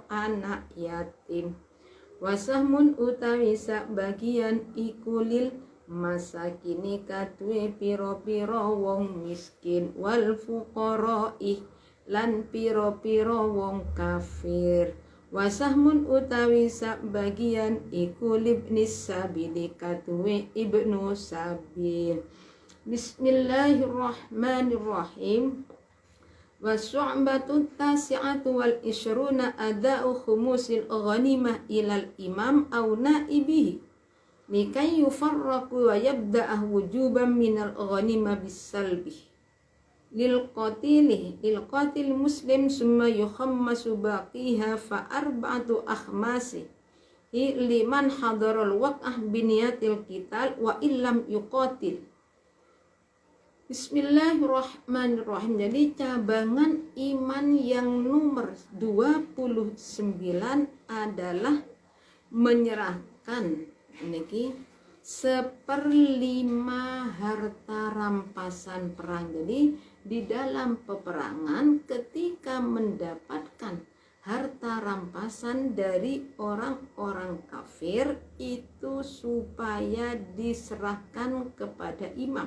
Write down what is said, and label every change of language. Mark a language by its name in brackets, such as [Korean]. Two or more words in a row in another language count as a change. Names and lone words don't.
[Javanese] anak yatim wasahmun utawi sak bagian iku [Arabic] للمساكين [Javanese] katuwe piro-piro wong miskin [Arabic] والفقراء [Javanese] lan piro-piro wong kafir wasahmun utawi sak bagian iku [Arabic] لابن السبيل [Javanese] katuwe ibnu sabil. [Arabic] بسم الله الرحمن الرحيم. والشعبة التاسعة والعشرون أداء خمس الغنيمة إلى الإمام أو نائبه لكي يفرق ويبدأ وجوبا من الغنيمة بالسلب للقاتل المسلم ثم يخمس باقيها فأربعة أخماس لمن حضر الوقعة بنية القتال وإن لم يقاتل. Bismillahirrahmanirrahim. [Indonesian] Jadi cabangan iman yang nomor 29 adalah menyerahkan niki 1/5 harta rampasan perang. Jadi di dalam peperangan ketika mendapatkan harta rampasan dari orang-orang kafir itu supaya diserahkan kepada imam.